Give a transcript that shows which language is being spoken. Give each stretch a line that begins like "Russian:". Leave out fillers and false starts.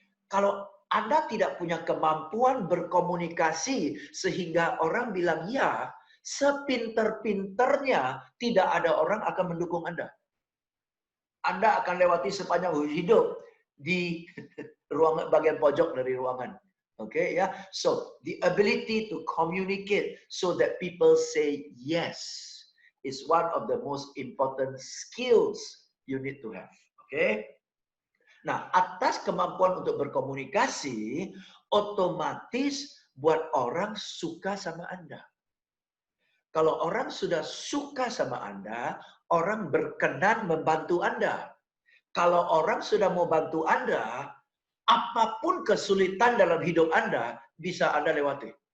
Indonesian: Kalau Anda tidak punya kemampuan berkomunikasi sehingga orang bilang ya, sepinter-pinternya tidak ada orang akan mendukung Anda. Anda akan lewati sepanjang hidup di ruang bagian pojok dari ruangan. Oke, ya.
English: So, the ability to communicate so that people say yes is one of the most important skills you need to have.
Indonesian: Oke? Nah, atas kemampuan untuk berkomunikasi, otomatis buat orang suka sama Anda. Kalau orang sudah suka sama Anda, orang berkenan membantu Anda. Kalau orang sudah mau bantu Anda, apapun kesulitan dalam hidup Anda, bisa Anda lewati.